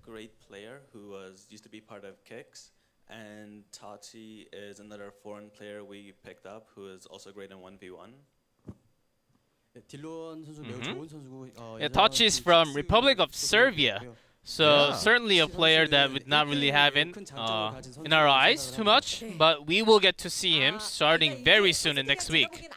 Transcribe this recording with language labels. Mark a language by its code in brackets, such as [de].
[en] Great player who used to be part of Kicks, and Tachi is another foreign player we picked up who is also great in 1v1. [ko] 네, 딜런 선수 매우 좋은 선수고 [en] Yeah, Tachi is from Republic of Serbia. So Yeah. certainly a player that would not really have in our eyes too much, but we will get to see him starting very soon in next week.